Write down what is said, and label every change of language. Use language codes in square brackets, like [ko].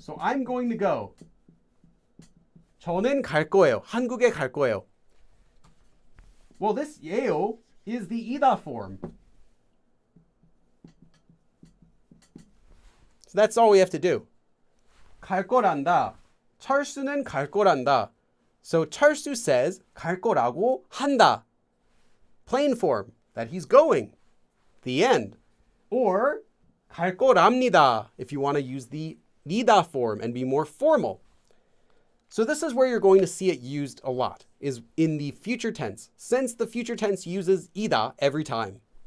[en] So I'm going to go. [ko] 저는 갈 거예요. 한국에 갈 거예요. [en] Well, this 예요 is the 이다 form. So that's all we have to do. [ko] 갈 거란다. 철수는 갈 거란다. [en] So 철수 says [ko] 갈 거라고 한다. [en] Plain form, that he's going. The end. Or [ko] 갈 거랍니다, [en] if you want to use the 니다 form and be more formal. So this is where you're going to see it used a lot, is in the future tense, since the future tense uses ida every time.